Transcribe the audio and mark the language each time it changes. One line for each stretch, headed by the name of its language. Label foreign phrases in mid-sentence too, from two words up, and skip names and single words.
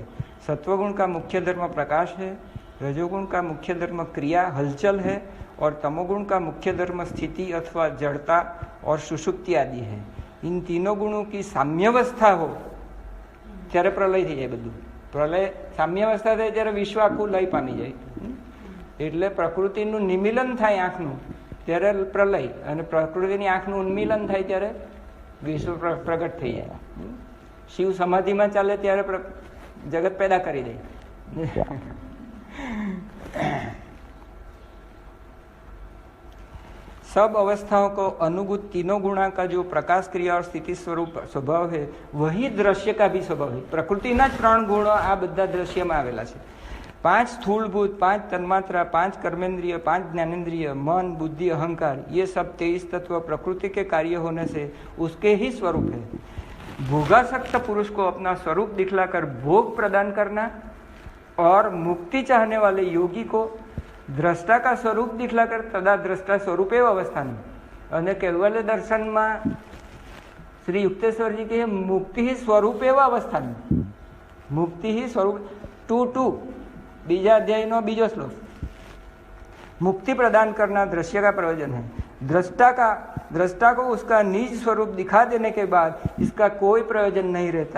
Hindi: सत्वगुण का मुख्य धर्म प्रकाश है, रजोगुण का मुख्य धर्म क्रिया हलचल है और तमोगुण का मुख्य धर्म स्थिति अथवा जड़ता और सुषुप्ति आदि है. इन तीनों गुणों की साम्यावस्था हो
Gujarati: ત્યારે પ્રલય થઈ જાય. બધું પ્રલય સામ્યાવસ્થા થાય ત્યારે વિશ્વ આખું લય પામી જાય. એટલે પ્રકૃતિનું નિમીલન થાય આંખનું ત્યારે પ્રલય, અને પ્રકૃતિની આંખનું ઉન્મીલન થાય ત્યારે વિશ્વ પ્રગટ થઈ જાય. શિવ સમાધિમાં ચાલે ત્યારે જગત પૈદા કરી દે.
Hindi: सब अवस्थाओं को अनुगुत तीनों गुणा का जो प्रकाश क्रिया और स्थिति स्वरूप स्वभाव है वही दृश्य का भी स्वभाव है.
Gujarati: પ્રકૃતિના જ 3 ગુણો આ બધા દૃશ્યમાં આવેલા છે.
Hindi: 5 स्थूलभूत, 5 तन्मात्रा, 5 कर्मेंद्रिय, 5 ज्ञानेन्द्रिय, मन, बुद्धि, अहंकार, ये सब 23 तत्व प्रकृति के कार्य होने से उसके ही स्वरूप है. भोगासक्त पुरुष को अपना स्वरूप दिखलाकर भोग प्रदान करना और मुक्ति चाहने वाले योगी को द्रष्टा का स्वरूप दिखलाकर
Sanskrit: તદા દ્રષ્ટા સ્વરૂપ એવ અવસ્થાનું.
Gujarati: અને કેવલ્ય દર્શનમાં શ્રી યુક્તેશ્વરજી કહે મુક્તિ ही
Sanskrit: स्वरूप एव अवस्थाનું.
Hindi: मुक्ति ही स्वरूप
Gujarati: 2:2 બીજા અધ્યાય નો બીજો શ્લોક.
Hindi: मुक्ति प्रदान करना दृश्य का प्रयोजन है. दृष्टा को उसका निज स्वरूप दिखा देने के बाद इसका कोई प्रयोजन नहीं रहता.